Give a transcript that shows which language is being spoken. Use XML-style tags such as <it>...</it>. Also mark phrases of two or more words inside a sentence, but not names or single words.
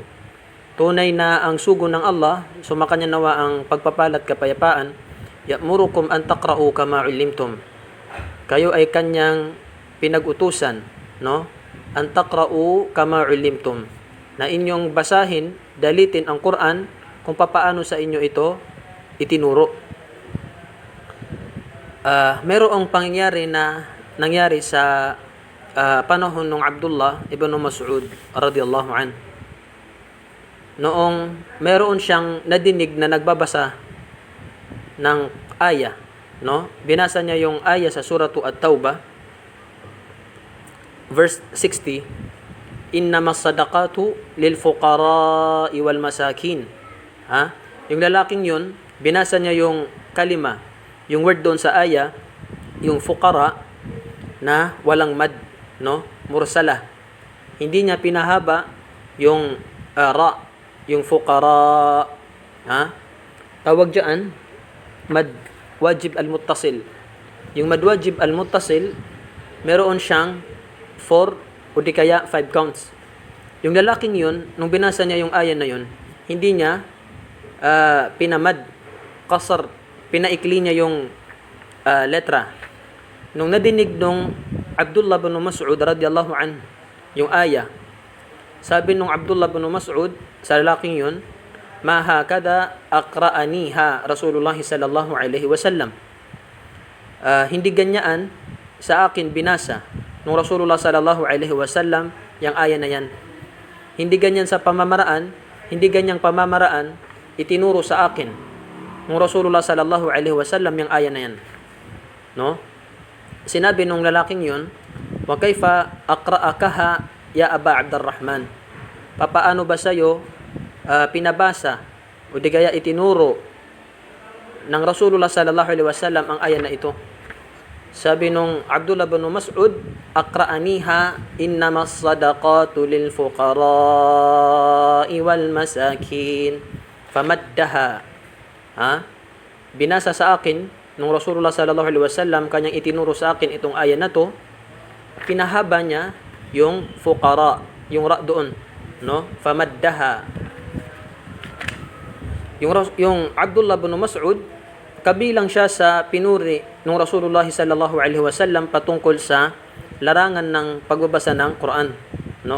<tl>Tunay na ang sugo ng Allah, sumakanya nawa ang pagpapalat kapayapaan,</tl> <ar>يأمركم أن تقرؤوا كما علمتم.</ar> <tl>Kayo ay kanyang pinag-utusan, no?</tl> <ar>أن تقرؤوا كما علمتم,</ar> <tl>na inyong basahin, dalitin ang Quran kung papaano sa inyo ito itinuro. Merong pangyayari na nangyari sa panahon ng Abdullah ibn Mas'ud</tl> <ar>رضي الله عن.</ar> <tl>Noong meron siyang nadinig na nagbabasa ng aya, no? Binasa niya yung aya sa suratu At-Taubah, verse 60,</tl> <ar>إنما الصدقات للفقراء والمساكين.</ar> <tl>Yung lalaking yun, binasa niya yung kalima, yung word doon sa aya, yung fuqara na walang mad, no? Mursala. Hindi niya pinahaba yung ra, yung fuqara. Tawag diyan</tl> <ar>مد واجب المتصل.</ar> <tl>Yung</tl> <ar>مد واجب المتصل,</ar> <tl>meron siyang 4 o di kaya 5 counts. Yung lalaking yun, nung binasa niya yung aya na yun, hindi niya pinamad, qasar, pinaikli niya yung letra. Nung nadinig nung Abdullah bin Mas'ud</tl> <ar>رضي الله عن</ar> <tl>yung aya, sabi nung Abdullah bin Mas'ud sa lalaking yun,</tl> <ar>ما هكذا أقرأنيها رسول الله صلى الله عليه وسلم.</ar> <tl>Hindi ganyan sa akin binasa nung Rasulullah</tl> <ar>صلى الله عليه وسلم</ar> <tl>yung aya na yan. Hindi ganyan sa pamamaraan, hindi ganyang pamamaraan itinuro sa akin nung Rasulullah</tl> <ar>صلى الله عليه وسلم</ar> <tl>yung aya na yan, no? sinabi nung lalaking yun,</tl> <ar>وكيف أقرأكها يا أبا عبد الرحمن?</ar> <tl>Papaano ba sa'yo pinabasa o di kaya itinuro ng Rasulullah</tl> <ar>صلى الله عليه وسلم</ar> <tl>ang aya na ito? Sabi nung</tl> <ar>Abdullah bin Mas'ud, أقرأنيها إنما الصدقات للفقراء والمساكين. Famaddaha.</ar> <tl>Binasa sa akin nung Rasulullah</tl> <ar>صلى الله عليه وسلم,</ar> <tl>kanyang itinuro sa akin itong aya na to. Pinahaba niya yung fuqara, yung ra doon, no? Famaddaha. Yung Abdullah bin Mas'ud, kabilang siya sa pinuri ng Rasulullah</tl> <ar>صلى الله عليه وسلم</ar> <tl>patungkol sa larangan ng pagbabasa ng Quran, no?</tl>